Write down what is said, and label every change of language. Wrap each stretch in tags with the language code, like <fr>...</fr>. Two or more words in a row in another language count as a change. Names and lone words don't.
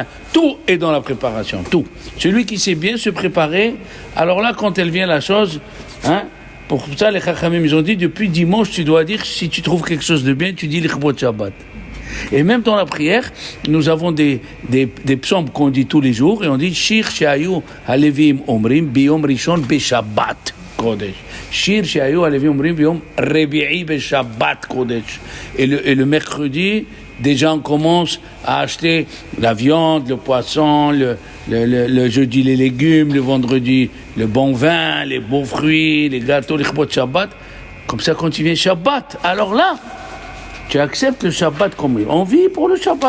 <fr>Tout est dans la préparation, tout. Celui qui sait bien se préparer, alors là, quand elle vient la chose, hein, pour ça, les Chachamim, ils ont dit, depuis dimanche, tu dois dire, si tu trouves quelque chose de bien, tu dis l'</fr> <he>לכבוד שבת.</he> <fr>Et même dans la prière, nous avons des psaumes qu'on dit tous les jours, et on dit,</fr> <he>שיר שהיו הלויים אומרים ביום ראשון בשבת קודש. שיר שהיו הלויים אומרים ביום רביעי בשבת קודש.</he> <fr>Et le mercredi, des gens commencent à acheter la viande, le poisson, le jeudi les légumes, le vendredi le bon vin, les beaux fruits, les gâteaux, les</fr> <he>לכבוד שבת.</he> <fr>Comme ça, quand il vient Shabbat, alors là, tu acceptes le Shabbat comme on vit pour le Shabbat.</fr>